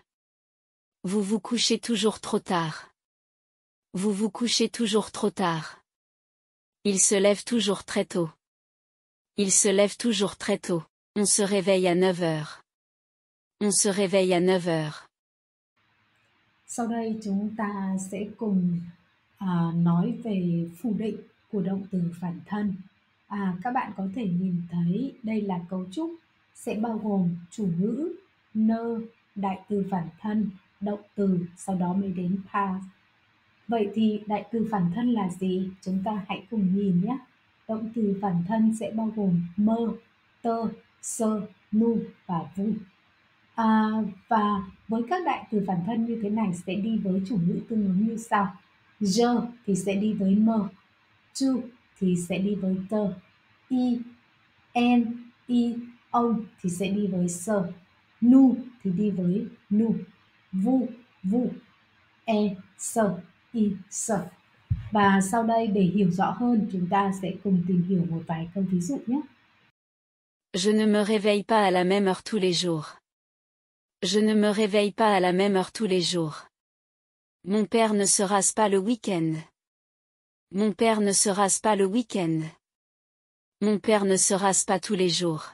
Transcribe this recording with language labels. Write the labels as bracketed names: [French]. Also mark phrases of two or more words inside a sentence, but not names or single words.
[French] Vous vous couchez toujours trop tard. Vous vous couchez toujours trop tard. Il se lève toujours très tôt. Il se lève toujours très tôt. On se réveille à 9 heures. On se réveille à 9 heures. [Vietnamese] Sau đây chúng ta sẽ cùng nói về phủ định của động từ phản thân. Các bạn có thể nhìn thấy đây là cấu trúc sẽ bao gồm chủ ngữ, nơ, đại từ phản thân, động từ, sau đó mới đến past. Vậy thì đại từ phản thân là gì? Chúng ta hãy cùng nhìn nhé. Động từ phản thân sẽ bao gồm mơ, tơ, sơ, nu và vu. Và với các đại từ phản thân như thế này sẽ đi với chủ ngữ tương ứng như sau. Je thì sẽ đi với mơ, tu thì sẽ đi với tơ, i, en, i, ông thì sẽ đi với sơ, nu thì đi với nu, vu, vu. sơ, y sơ. Và sau đây để hiểu rõ hơn, chúng ta sẽ cùng tìm hiểu một vài câu ví dụ nhé. [French] Je ne me réveille pas à la même heure tous les jours. Je ne me réveille pas à la même heure tous les jours. Mon père ne se rase pas le week-end. Mon père ne se rase pas le week-end. Mon père ne se rase pas tous les jours.